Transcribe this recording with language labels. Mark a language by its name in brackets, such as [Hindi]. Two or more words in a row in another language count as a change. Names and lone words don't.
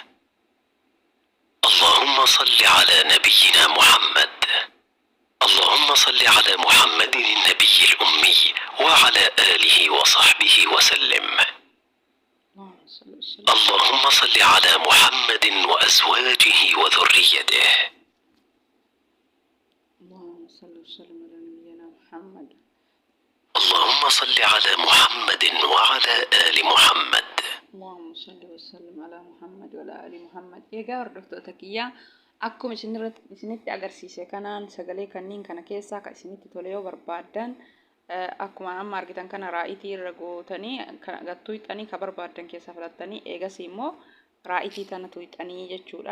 [Arabic] اللهم صل على نبينا محمد اللهم صل على محمد النبي الأمي وعلى آله وصحبه وسلم اللهم صل على محمد وأزواجه وذريته صل وسلم على نبينا محمد. اللهم صل على محمد وعلى آل محمد. اللهم صل وسلم على محمد وعلى آل محمد. [Oromo] Egaa hordoftoota kiyyaa akkuma isinitti agarsiise kanaan sagalee kanniin kana keessaa kan isinitti tole yoo barbaaddan akkuma amma argitan kana raa'itii irra gootanii gattuu hixanii ka barbaaddan keessaa filattanii eegas immoo raa'itii tana tuqxanii jechuudha.